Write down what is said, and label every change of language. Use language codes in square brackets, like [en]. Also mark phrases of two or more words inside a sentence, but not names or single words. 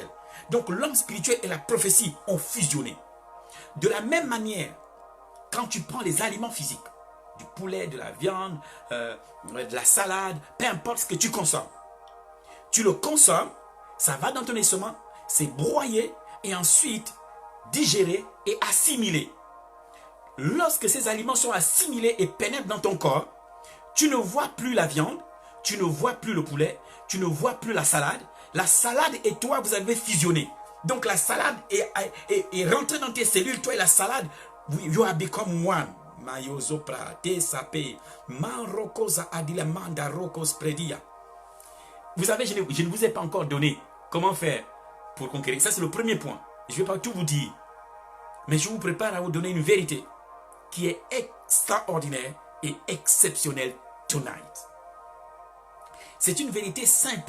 [fr] Donc l'homme spirituel et la prophétie ont fusionné. De la même manière, quand tu prends les aliments physiques, du poulet, de la viande, de la salade, peu importe ce que tu consommes, tu le consommes, ça va dans ton estomac, c'est broyé et ensuite digéré et assimilé. lorsque ces aliments sont assimilés et pénètrent dans ton corps, tu ne vois plus la viande, tu ne vois plus le poulet, tu ne vois plus la salade. La salade et toi, vous avez fusionné. Donc la salade est rentrée dans tes cellules, toi et la salade, [en] you have become one. Mayozopra, te sape, manrokosa adilamanda rokos predia. [fr] Vous savez, je ne vous ai pas encore donné comment faire pour conquérir. Ça, c'est le premier point. Je ne vais pas tout vous dire. Mais je vous prépare à vous donner une vérité qui est extraordinaire et exceptionnelle tonight. C'est une vérité simple.